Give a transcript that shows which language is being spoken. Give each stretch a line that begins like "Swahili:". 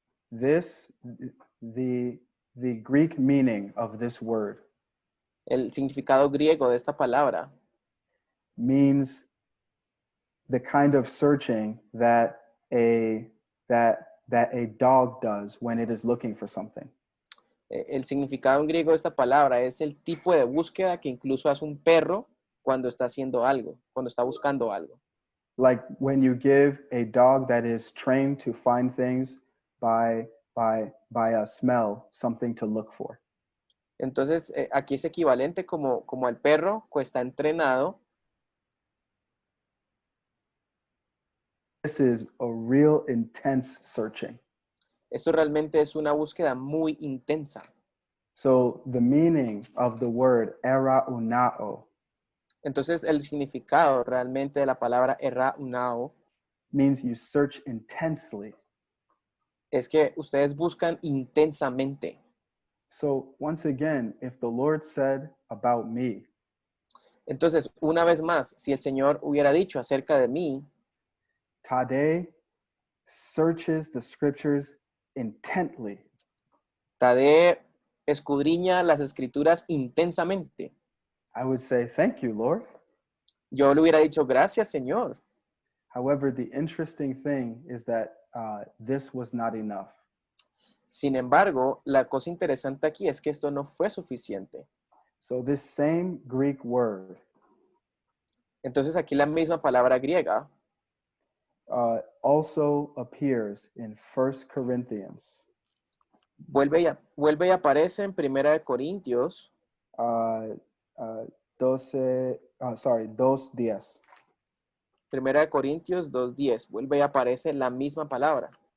English: This the Greek meaning of this word
Spanish: El significado griego de esta palabra
English: means the kind of searching that a dog does when it is looking for something.
Spanish: el significado en griego de esta palabra es el tipo de búsqueda que incluso hace un perro cuando está haciendo algo, cuando está buscando algo.
English: Like when you give a dog that is trained to find things by a smell, something to look for.
Spanish: Entonces, aquí es equivalente como el perro que está entrenado.
English: This is a real intense searching.
Spanish: Esto realmente es una búsqueda muy intensa.
English: So the meaning of the word eraunao
Spanish: Entonces, el significado realmente de la palabra eraunao
English: means you search intensely.
Spanish: es que ustedes buscan intensamente.
English: So once again, if the Lord said about me,
Spanish: Entonces, una vez más, si el Señor hubiera dicho acerca de mí,
English: Tade searches the scriptures intently,
Spanish: Tadé escudriña las escrituras intensamente,
English: I would say, thank you, Lord.
Spanish: yo le hubiera dicho, gracias, Señor.
English: However, the interesting thing is that this was not enough.
Spanish: Sin embargo, la cosa interesante aquí es que esto no fue suficiente.
English: So this same Greek word
Spanish: Entonces, aquí la misma palabra griega
English: also appears in 1 Corinthians
Spanish: vuelve y aparece en Primera de Corintios
English: 2:10.
Spanish: Primera de Corintios 2:10, vuelve y aparece la misma palabra.